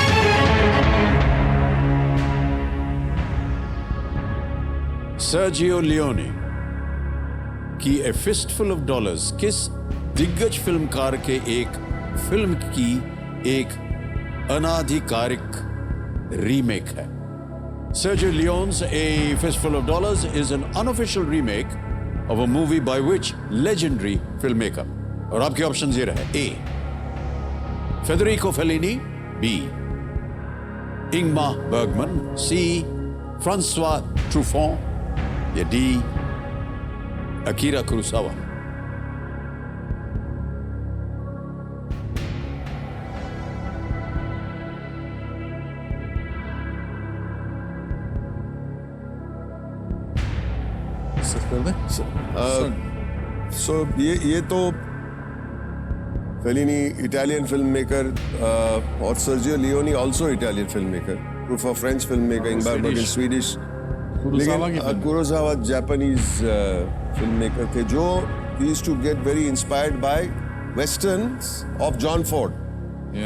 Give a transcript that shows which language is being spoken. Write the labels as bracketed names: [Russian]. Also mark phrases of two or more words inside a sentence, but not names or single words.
[Hindi] सर्जियो लियोनी की ए फिस्टफुल ऑफ डॉलर्स किस दिग्गज फिल्मकार के एक फिल्म की एक अनाधिकारिक रीमेक है? [English] Sergio Leone's A Fistful of Dollars is an unofficial remake of a movie by which legendary filmmaker? [Hindi] और आपके ऑप्शन ये रहे। A, Federico Fellini। B, Ingmar Bergman। C, Francois Truffaut। या D, Akira Kurosawa। [English] So [Hindi] ये तो [English] Fellini Italian film maker, और सर्जियो Leone also Italian film maker, Truffaut French film maker, Ingmar Bergman Swedish, लेकिन Kurosawa Japanese film maker [Hindi] थे जो [English] used to get very inspired by westerns of John Ford.